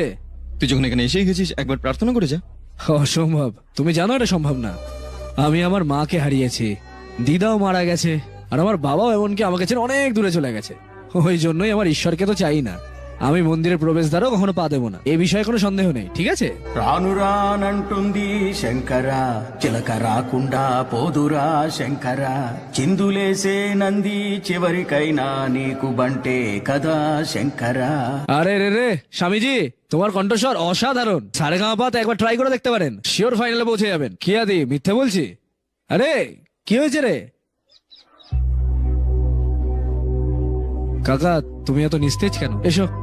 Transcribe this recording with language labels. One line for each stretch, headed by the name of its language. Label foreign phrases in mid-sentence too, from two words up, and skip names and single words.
Bangla: তুই যখন এখানে এসেই গেছিস, একবার প্রার্থনা করে যা। অসম্ভব, তুমি জানো এটা সম্ভব না। আমি আমার মাকে হারিয়েছি, দিদাও মারা গেছে, আর আমার বাবাও এমনকি আমাকে ছেড়ে অনেক দূরে চলে গেছে। ওই জন্যই আমার ঈশ্বরকে তো চাই না। আমি মন্দিরের প্রবেশদ্বারও কখনো পা দেবো না, এ বিষয়ে কোনো সন্দেহ নেই, ঠিক আছে?
Telugu: రానురానంటుంది శంకర చిలక రాకుండా పోదురా శంకర చిందులేసే నంది చివరికైనా నీకు బంటే కదా శంకర
Bangla: আরে রে রে স্বামীজি, তোমার কণ্ঠস্বর অসাধারণ। সারেগামাপাতে একবার ট্রাই করে দেখতে পারেন,
English: sure finale
Bangla: পৌঁছে যাবেন। কি আদি মিথ্যে বলছি? আরে কি হয়েছে রে কাকা, তুমি এত নিস্তেজ কেন? এসো।